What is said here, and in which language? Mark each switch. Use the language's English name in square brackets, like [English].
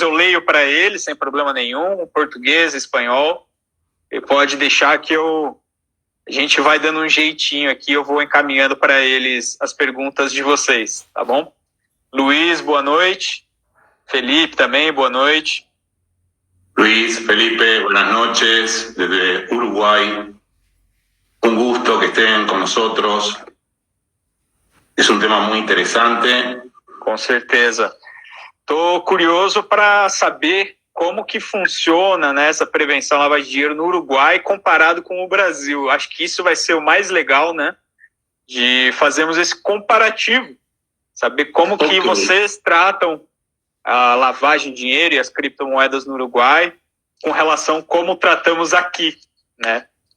[Portuguese] Eu leio para ele sem problema nenhum, português, espanhol. E pode deixar que a gente vai dando um jeitinho aqui, eu vou encaminhando para eles as perguntas de vocês, tá bom? Luiz, boa noite. Felipe também, boa noite. [Spanish] Luis, Felipe, buenas noches desde Uruguay. Un gusto que estén con nosotros. Es un tema muy interesante. [Portuguese] Com certeza. Estou curioso para saber como que funciona, né, essa prevenção à lavagem de dinheiro no Uruguai comparado com o Brasil. Acho que isso vai ser o mais legal, né, de fazermos esse comparativo. Saber como que vocês tratam a lavagem de dinheiro e as criptomoedas no Uruguai com relação a como tratamos aqui, né?